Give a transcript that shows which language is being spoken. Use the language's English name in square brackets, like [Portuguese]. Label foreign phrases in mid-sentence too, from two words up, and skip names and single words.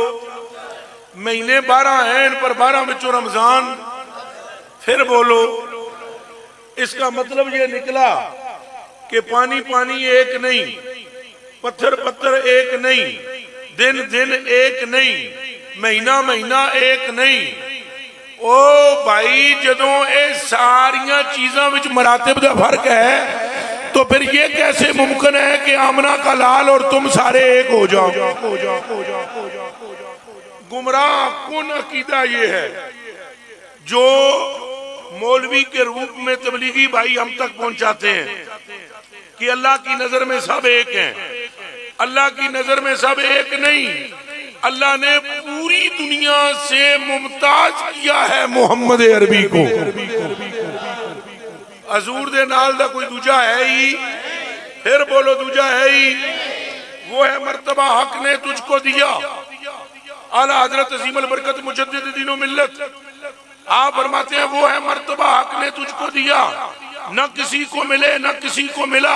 [Urdu] مہینے 12 ہیں ان پر 12 بچوں رمضان، پھر بولو۔ اس کا مطلب یہ نکلا کہ پانی ایک نہیں، پتھر ایک نہیں، دن ایک نہیں، مہینہ ایک نہیں۔ [Punjabi] او بھائی جدوں اے ساریاں چیزاں وچ مراتب دا فرق ہے [Urdu] تو پھر یہ کیسے ممکن ہے کہ آمنہ کا لال اور تم سارے ایک ہو جاؤ؟ گمراہ کن عقیدہ یہ ہے جو مولوی کے روپ میں تبلیغی بھائی ہم تک پہنچاتے ہیں۔ کہ اللہ کی نظر میں سب ایک ہیں. اللہ کی نظر میں سب ایک نہیں. اللہ نے پوری دنیا سے ممتاز کیا ہے محمد عربی کو. [Punjabi] حضور دے نال دا کوئی دوجا ہے ہی؟ پھر بولو دوجا ہے ہی؟ [Urdu] وہ ہے مرتبہ حق نے تجھ کو دیا. اعلیٰ حضرت عظیم البرکت مجدد دین و ملت آپ فرماتے ہیں وہ ہے مرتبہ حق نے تجھ کو دیا، نہ کسی کو ملے نہ کسی کو ملا.